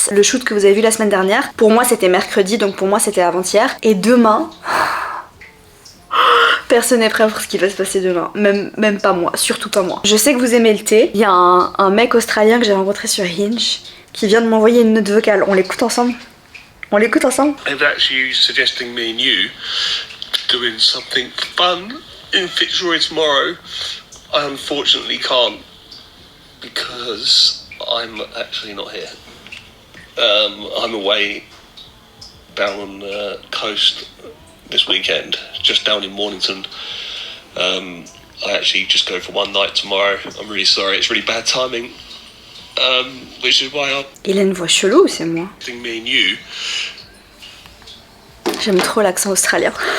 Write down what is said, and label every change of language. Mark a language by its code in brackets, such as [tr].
[fr] Le shoot que vous avez vu la semaine dernière. Pour moi, c'était mercredi, donc pour moi, c'était avant-hier. Et demain... Personne n'est prêt pour ce qui va se passer demain, même pas moi, surtout pas moi. Je sais que vous aimez le thé, il y a un mec australien que j'ai rencontré sur Hinge qui vient de m'envoyer une note vocale, on l'écoute ensemble? On l'écoute ensemble? [en] And actually suggesting me and you doing something fun in Fitzroy tomorrow, I unfortunately can't because I'm actually not here. I'm away down on the coast this weekend, just down in Mornington. I actually just go for one night tomorrow. I'm really sorry, it's really bad timing. Which is why I'm... [fr] Il a une voix chelou ou c'est moi? [en] Me and you. [fr] J'aime trop l'accent australien.